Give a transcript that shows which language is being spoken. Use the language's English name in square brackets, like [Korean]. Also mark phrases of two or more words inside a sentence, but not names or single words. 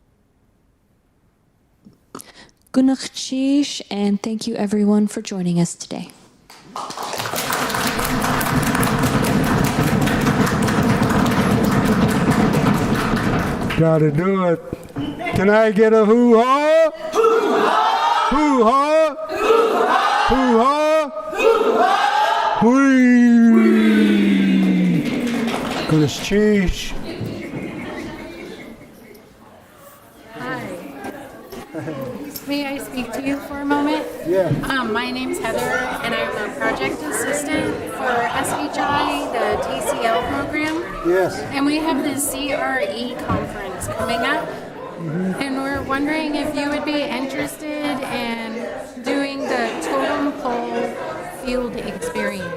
[English] Gunakchish, and thank you everyone for joining us today. Gotta do it. Can I get a hoo-ha? Hoo-ha! Hoo-ha! Hoo-ha! Hoo-ha! Whee! Gunakchish. May I speak to you for a moment? Yeah. My name's Heather, and I'm a project assistant for SHI, the TCL program. Yes. And we have the CRE conference coming up, and we're wondering if you would be interested in doing the Totem Pole field experience.